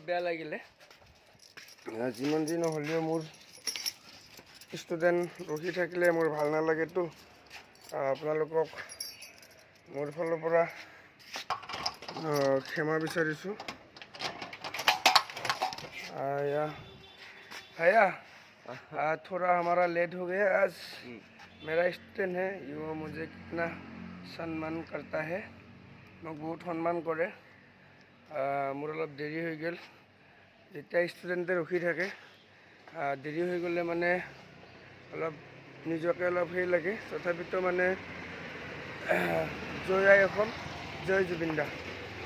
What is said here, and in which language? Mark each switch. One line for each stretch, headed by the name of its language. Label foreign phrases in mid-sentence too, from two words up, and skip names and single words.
Assamese: বেয়া লাগিলে, যিমান যি নহ'লেও মোৰ ষ্টুডেণ্ট ৰখি থাকিলে মোৰ ভাল নালাগেতো। আপোনালোকক মোৰ ফালৰ পৰা ক্ষমা বিচাৰিছোঁ।
Hindi: भैया थोड़ा हमारा लेट हो गया आज। मेरा स्टूडेंट है, यो मुझे कितना सम्मान करता है,
Assamese: মোক বহুত সন্মান কৰে। মোৰ অলপ দেৰি হৈ গ'ল। যেতিয়া ষ্টুডেণ্টে ৰখি থাকে, দেৰি হৈ গ'লে মানে অলপ নিজকে অলপ সেই লাগে। তথাপিতো মানে জয় আই অসম, জয় জুবিন দা।